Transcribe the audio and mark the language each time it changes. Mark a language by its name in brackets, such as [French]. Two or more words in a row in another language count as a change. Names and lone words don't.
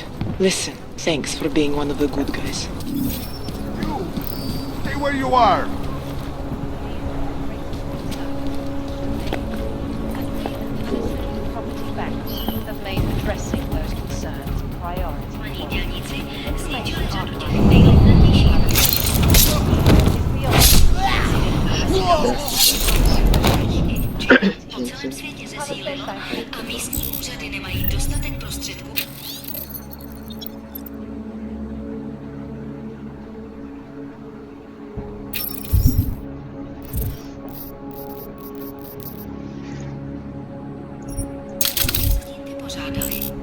[English] Listen, thanks for being one of the good guys. Stay where you are! Have made addressing those concerns a priority. [Czech] Po celém světě zesílilo a místní úřady nemají dostatek prostředků. Pořádali.